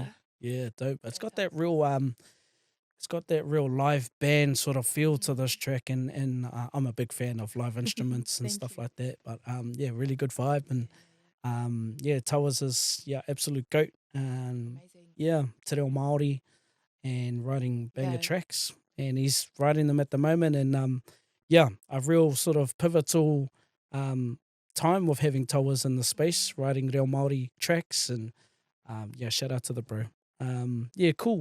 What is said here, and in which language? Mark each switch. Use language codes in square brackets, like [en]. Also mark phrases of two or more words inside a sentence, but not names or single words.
[en] man. Yeah, dope. It's that's got how that it started. real it's got that real live band sort of feel to this Mm. track, and I'm a big fan of live instruments and Thank stuff you. like that. But yeah, really good vibe, and Yeah. yeah, Towers is absolute goat. Amazing. Yeah, [mi] te reo Māori [en] and writing banger Yeah. tracks, and he's writing them at the moment, and yeah, a real sort of pivotal um time of having Towers in the space Mm. writing [mi] reo Māori [en] tracks, and yeah, shout out to the bro. Yeah, cool.